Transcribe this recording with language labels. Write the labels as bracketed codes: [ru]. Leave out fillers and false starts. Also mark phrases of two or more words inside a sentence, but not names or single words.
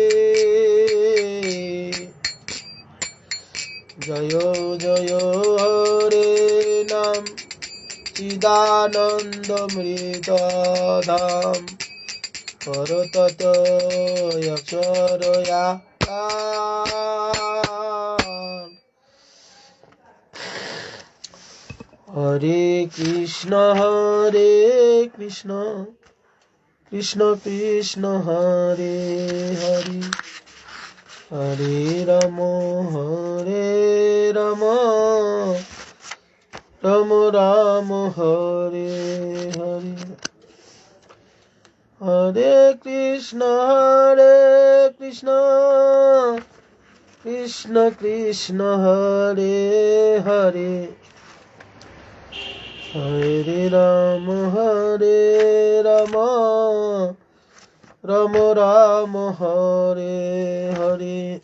[bn] জয় জয় হরে নাম চিদানন্দমৃতধাম, পরতত্ত্ব অক্ষরয়াকার। [sa] হরে কৃষ্ণ কৃষ্ণ কৃষ্ণ হরে হরে, হরে রাম রাম রাম হরে হরে। হরে কৃষ্ণ কৃষ্ণ কৃষ্ণ হরে হরে, হরে রাম রাম রাম হরে হরে।